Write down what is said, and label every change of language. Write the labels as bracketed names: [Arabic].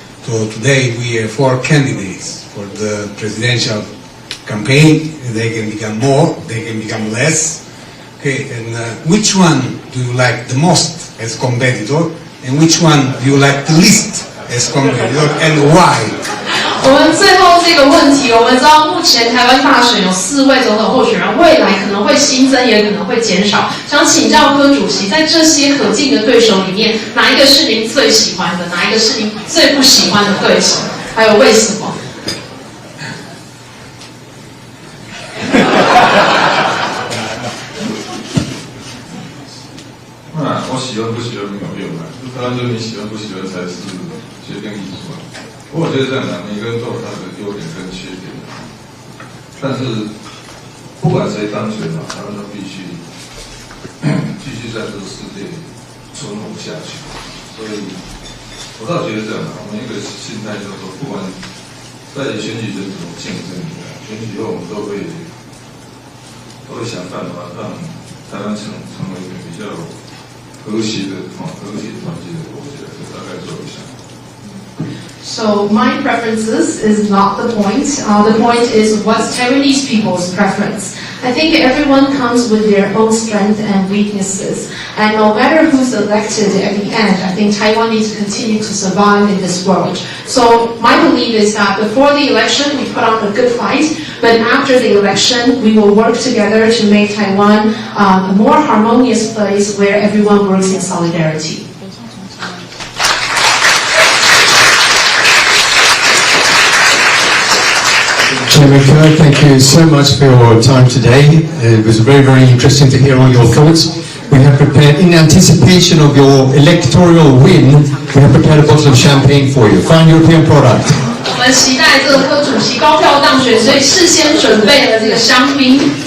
[English] So today we have 4 candidates for the presidential campaign. They can become more, they can become less. Okay, and which one do you like the most as competitor, and which one do you like the least as competitor, and why? [Chinese] 我们最后这个问题，我们知道目前台湾大选有4位总统候选人，未来可能会新增，也可能会减少。想请教柯主席，在这些可敬的对手里面，哪一个是您最喜欢的？哪一个是您最不喜欢的对手？还有为什么？我喜欢不喜欢没有用啊，当然就是你喜欢不喜欢才是决定因素啊。不过我觉得这样讲，每个人都有他的优点跟缺点，但是不管谁当选嘛，台湾都必须继续在这个世界存活下去。所以，我倒觉得这样我们一个心态就是说，不管在选举中怎么竞争，选举后我们都会想办法让台湾成为一个比较和谐团结的国家，就大概做一下。 [English] So my preferences is not the point. The point is what's Taiwanese people's preference. I think everyone comes with their own strengths and weaknesses. And no matter who's elected at the end, I think Taiwan needs to continue to survive in this world. So my belief is that before the election, we put on a good fight. But after the election, we will work together to make Taiwan a more harmonious place where everyone works in solidarity. Chairman Kerr, thank you so much for your time today. It was very, very interesting to hear all your thoughts. We have prepared, in anticipation of your electoral win, we have prepared a bottle of champagne for you. Fine European product. [Chinese] 我们期待这个柯主席高票当选，所以事先准备了这个香槟。